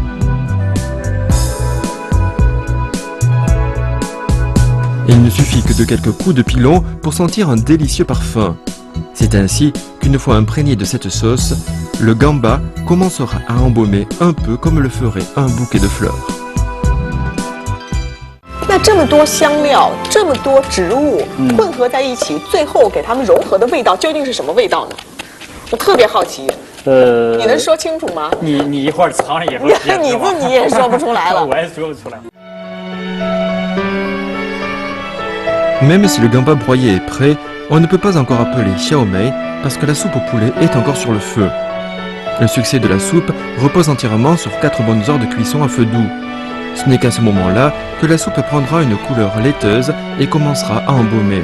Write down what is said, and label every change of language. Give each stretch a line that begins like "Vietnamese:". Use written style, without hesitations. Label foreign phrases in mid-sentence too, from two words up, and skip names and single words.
French: Il ne suffit que de quelques coups de pilon pour sentir un délicieux parfum. C'est ainsi qu'une fois imprégné de cette sauce, le gamba commencera à embaumer un peu comme le ferait un bouquet de fleurs.
Chinese: 那这么多香料，这么多植物混合在一起，最后给它们融合的味道究竟是什么味道呢？我特别好奇。你能说清楚吗？你一会儿尝了以后，你自己也说不出来了。我也说不出来。
French: Même si le gamba broyé est prêt, on ne peut pas encore appeler xiaomei parce que la soupe au poulet est encore sur le feu. Le succès de la soupe repose entièrement sur 4 bonnes heures de cuisson à feu doux. Ce n'est qu'à ce moment-là que la soupe prendra une couleur laiteuse et commencera à embaumer.